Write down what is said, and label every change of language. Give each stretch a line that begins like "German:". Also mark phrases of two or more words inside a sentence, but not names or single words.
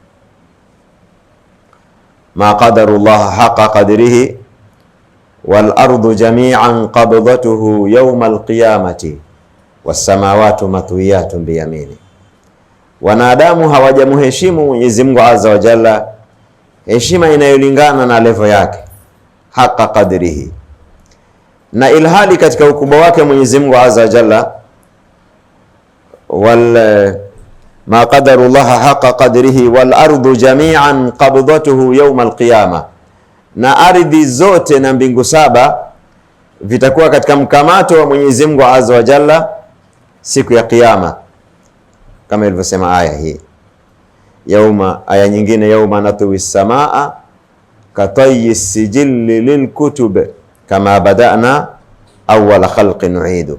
Arabic: ما قدر الله حق قدره والأرض جميعا قبضته يوم القيامة والسماوات مطويات بيمين.
Swahili: Wanadamu hawajamheshimu Mwenyezi Mungu
Arabic: عز وجل
Swahili: heshima inayolingana na level yake,
Arabic: حق قدره,
Swahili: na ilhali katika ukubwa wake Mwenyezi Mungu
Arabic: عز وجل ما قدر الله حق قدره والأرض جميعا قبضته يوم القيامة,
Swahili: na ardhi zote na mbingu 7 vitakuwa katika mkamato wa Mwenyezi Mungu
Arabic: عز وجل
Swahili: siku ya Kiyama. kama ilivyosema aya hii. Aya nyingine,
Arabic: يوم نطوي السماء كطي السجل للكتب كما بدأنا أول خلق نعيده.